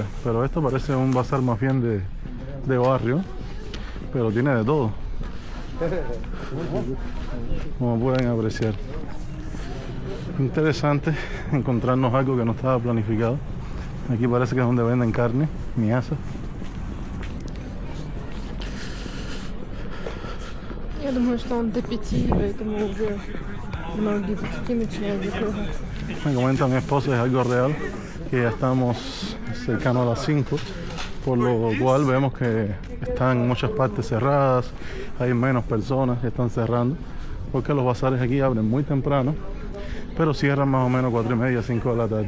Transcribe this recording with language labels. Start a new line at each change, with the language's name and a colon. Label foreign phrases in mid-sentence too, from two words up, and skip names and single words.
Spanish: Pero esto parece un bazar más bien de barrio, pero tiene de todo, como pueden apreciar. Interesante encontrarnos algo que no estaba planificado. Aquí parece que es donde venden carne, miasa.
Russian: Я думаю, что он до 5, поэтому уже многие бутики начинают закрываться.
Spanish: Me comenta mi esposa, es algo real, que ya estamos cercanos a las 5, por lo cual vemos que están muchas partes cerradas, hay menos personas que están cerrando, porque los bazares aquí abren muy temprano, pero cierran más o menos 4:30, 5 de la tarde.